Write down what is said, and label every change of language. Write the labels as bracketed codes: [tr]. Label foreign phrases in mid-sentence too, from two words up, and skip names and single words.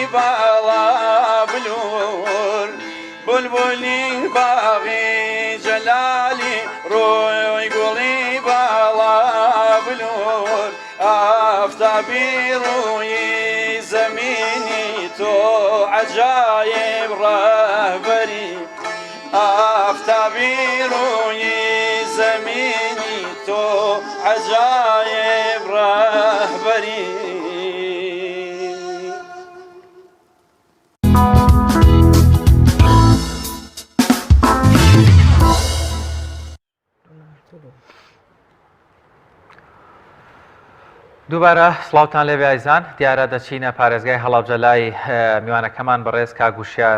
[fa] بالا بلور بلبلی باغی جلالی روی گلی بالا بلور آفتابی روی زمینی تو عجایب رهبری آفتابی روی زمینی تو عجایب رهبری [ckb] دووبارە سڵاوتان لێبێ ئایزان دیارە دەچینە پارێزگای هەڵابجەلای میوانەکەمان بەڕێز کاگوشیار